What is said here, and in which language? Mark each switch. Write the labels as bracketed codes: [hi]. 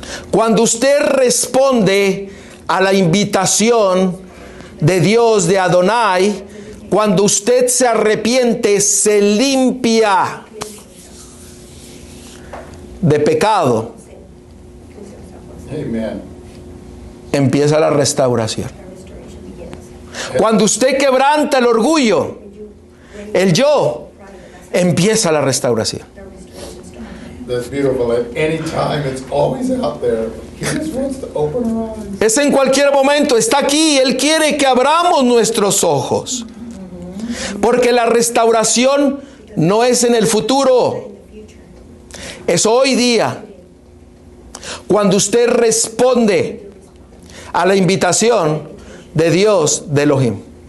[es] Cuando usted responde a la invitación de Dios, de Adonai, cuando usted se arrepiente, se limpia de pecado, [en] Amen. [es] empieza la restauración. Cuando usted quebranta el orgullo, el yo, empieza la restauración. [en] That's beautiful. At any time, it's always out there. He just wants to open our eyes. [es] Es en cualquier momento, está aquí. Él quiere que abramos nuestros ojos. Porque la restauración no es en el futuro, es hoy día. Cuando usted responde a la invitación de Dios, de Elohim.